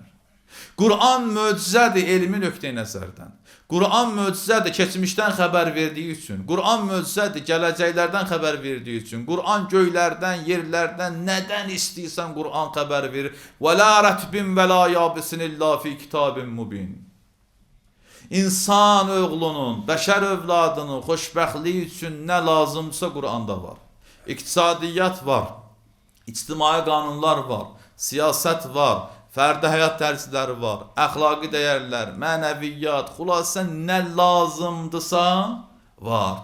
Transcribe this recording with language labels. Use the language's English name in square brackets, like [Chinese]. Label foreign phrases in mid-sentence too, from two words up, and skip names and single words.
[Azerbaijani] Qur'an möcüzədir elmi nöqteyi nəzərdən. Qur'an möcüzədir keçmişdən xəbər verdiyi üçün. Qur'an möcüzədir gələcəklərdən xəbər verdiyi üçün. Qur'an göylərdən, yerlərdən, nədən istəyirsən Qur'an xəbər verir. [Arabic] ولا رطب ولا يابس إلا في كتاب مبين. [Azerbaijani] İnsan oğlunun, bəşər övladının xoşbəxtliyi üçün nə lazımsa Qur'anda var. İqtisadiyyat var, ictimai qanunlar var, siyasət var, fərdi həyat tərzləri var, əxlaqi dəyərlər, mənəviyyat, xülasə nə lazımdırsa var.